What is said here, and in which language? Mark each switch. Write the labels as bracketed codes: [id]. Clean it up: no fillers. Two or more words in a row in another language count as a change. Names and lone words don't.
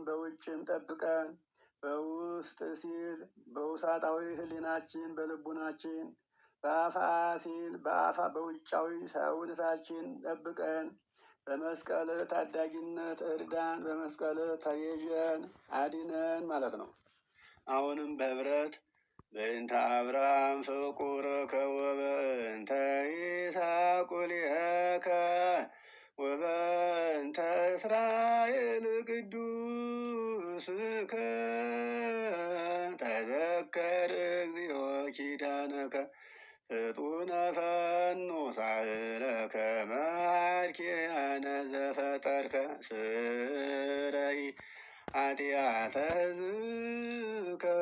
[am] በውጭም ጠብቀን። በውስጥ ሲል በውሳጣዊ ሕሊናችን በልቡናችን፣ በአፍአ ሲል በውጫዊ ሰውነታችን ጠብቀን። በመስቀል ታዳጊነት እርዳን፣ በመስቀል ተቤዠን አድነን ማለት ነው። አሁንም በኅብረት [gez] በእንተ አብርሃም ፍቁርከ ወበእንተ ይስሐቅ ሊከ ወበእንተ እስራኤል ቅዱስከ ተዘከር እግዚኦ ኪዳነከ ፍጡነ ፈኑ ሳህለከ መሐርኪያነ ዘፈጠርከ ስረይ ኃጢአተ ሕዝብከ